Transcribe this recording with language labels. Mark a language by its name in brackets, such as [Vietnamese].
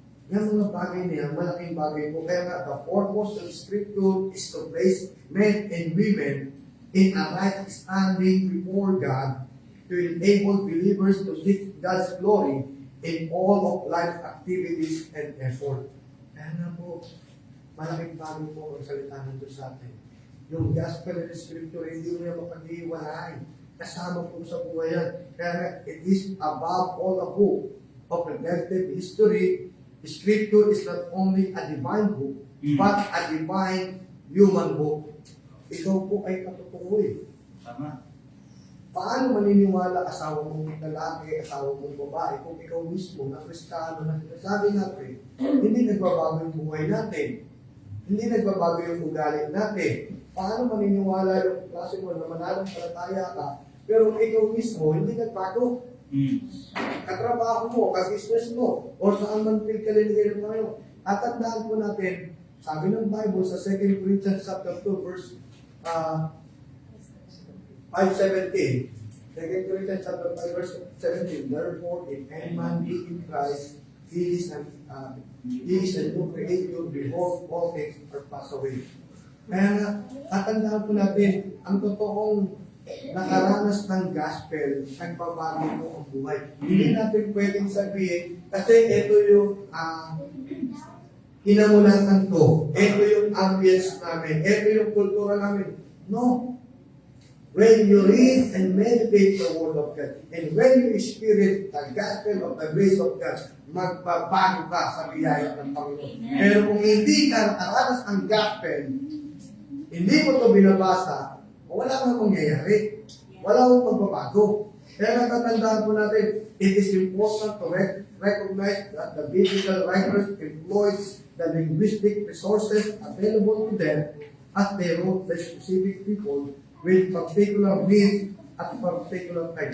[Filipino] Yung mga bagay niya, malaking bagay po. Kaya nga, [English] the purpose of Scripture is to place men and women in a right standing before God to enable believers to seek God's glory in all of life's activities and effort. [Filipino] Kaya nga po, malaking bagay po ang salita nito sa atin. Yung gospel and Scripture, hindi mo yung mapag-iwalay. Kasama po sa buhay yan. [English] Kaya nga, it is above all a book of redemptive history. Scripture is not only a divine book, but a divine human book. [Filipino] Ikaw po ay katutukoy. Tama. Paano maniniwala asawa mong lalaki, asawa mong babae, kung ikaw mismo na Kristiyano na sinasabi natin, hindi nagbabago yung buhay natin. Hindi nagbabago yung ugali natin. Paano maniniwala yung klase mo na mananampalataya ka, pero ikaw mismo hindi nagbago? Katrabaho mo, ka-business mo, o saan man pinagkaliligay mo ngayon. Tatandaan po natin, sabi ng Bible sa 2 Corinthians chapter 2 verse 5:17. 2 Corinthians chapter 5 verse 17. [English] Therefore, if any man be in Christ, he is a new creator, behold, all things are passed away. [Filipino] Kaya nga, tatandaan po natin, ang totoong nakaranas ng gospel, nagbabago po ang buhay. Hindi natin pwedeng sabihin, kasi ito yung hinamulatan ko, ito yung ambience namin, ito yung kultura namin. No. [English] When you read and meditate the Word of God, and when you experience the gospel of the grace of God, [Filipino] magbabago ka sa biyaya ng Panginoon. Pero kung hindi ka nakaranas ng gospel, hindi mo ito binabasa, wala kang mangyayari. Wala kang magbabago. Kaya natatandaan po natin, [English] it is important to recognize that the biblical writers employed the linguistic resources available to them as they wrote the specific people with particular needs at particular time.